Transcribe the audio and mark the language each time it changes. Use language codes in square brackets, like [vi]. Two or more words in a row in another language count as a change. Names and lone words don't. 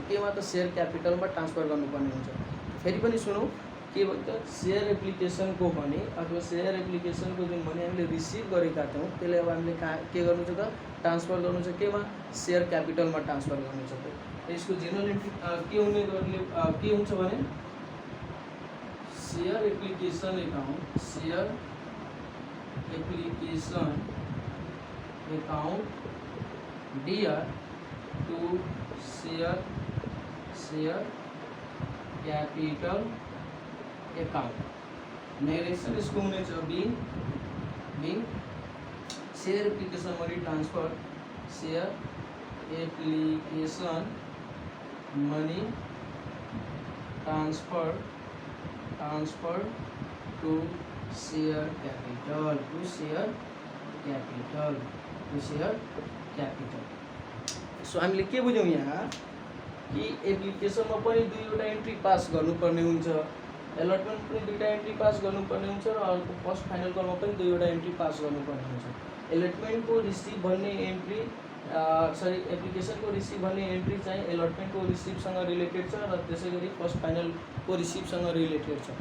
[ne] केमा त सेयर क्यापिटलमा ट्रान्सफर गर्नुपर्ने हुन्छ। फेरि पनि सुनौँ के भन्छ सेयर एप्लिकेसनको मनी अथवा सेयर एप्लिकेसनको जुन मनी हामीले रिसिभ गरेका थियौँ त्यसलाई अब हामीले के गर्नु छ त ट्रान्सफर गर्नु छ। केमा सेयर क्यापिटलमा ट्रान्सफर गर्नु छ। यसको जेनरल एन्ट्री के हुन्छ भने [en] share application account dear to share capital account narration [hi] इसको होने चाहिए [en] being share application money transfer share application money transfer शेयर एप्लिकेशन मनी ट्रांसफर to share capital [ne] सो हामीले के बुझ्यौँ यहाँ कि एप्लिकेसनमा पनि दुईवटा एन्ट्री पास गर्नुपर्ने हुन्छ, एलटमेन्ट पनि दुईवटा एन्ट्री पास गर्नुपर्ने हुन्छ र अर्को फर्स्ट फाइनल कलमा पनि दुईवटा एन्ट्री पास गर्नुपर्ने हुन्छ। एलटमेन्टको रिसिभ भन्ने एन्ट्री एप्लिकेसनको रिसिभ भन्ने एन्ट्री चाहिँ एलटमेन्टको रिसिभसँग रिलेटेड छ र त्यसै गरी फर्स्ट फाइनलको रिसिभसँग रिलेटेड छ।